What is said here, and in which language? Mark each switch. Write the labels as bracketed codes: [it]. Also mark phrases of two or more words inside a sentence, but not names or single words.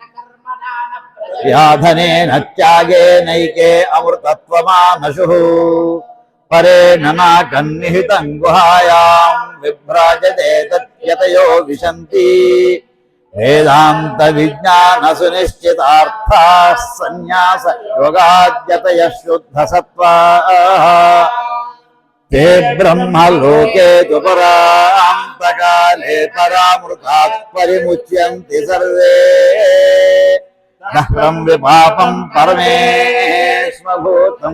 [sa] వ్యాధనేన త్యాగేనైకే అమృతత్వమానశుః పరేణ నాకన్నిహితం గుహాయాం విభ్రాజతే తత్యతయో విశంతి వేదాంత విజ్ఞాన సునిశ్చితార్థాః సన్యాస యోగాద్యతయః శుద్ధ సత్వాః ते ब्रह्मलोके दुपरान्तकाले परामृतात् परिमुच्यन्ति सर्वे दह्रं विपापं परमेश्वभूतं